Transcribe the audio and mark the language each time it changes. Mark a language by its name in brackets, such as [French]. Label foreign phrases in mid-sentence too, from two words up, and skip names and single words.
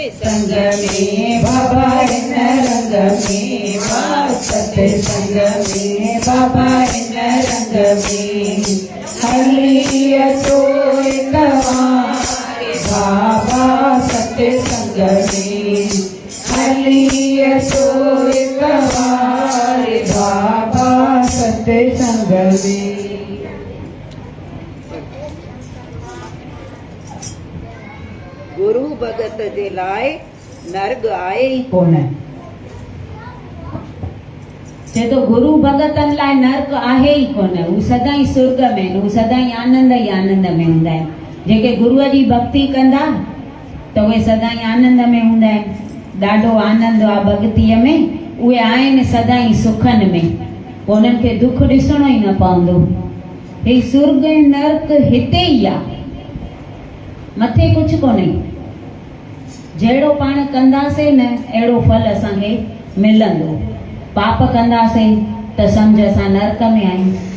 [Hindi] संग में बाबा इन रंग में सत्य संग में बाबा इन रंग में हरिय तो बाबा सत्य संग में हरिय तो बाबा सत्य संग में [Sindhi] गुरु भगत जे लाइ नर्ग आहे ई कोन जे तो गुरु भगतन लाइ नर्क आहे ई कोन हू सदाई स्वर्ग में हू सदाई आनंद ई आनंद में हूंदा आहिनि जेके गुरुअ जी भक्ति कंदा त उहे सदाई आनंद में हूंदा आहिनि ॾाढो आनंद आहे भक्तीअ में उहे आहिनि सदाई सुखनि में उन्हनि खे दुख ॾिसणो ई न पवंदो हे स्वर्ग ऐं नर्क हिते ई आहे मथे कुझु कोन्हे जहिड़ो पाण कंदासीं न अहिड़ो फल असांखे मिलंदो पाप कंदासीं त सम्झ असां नर्क में आहियूं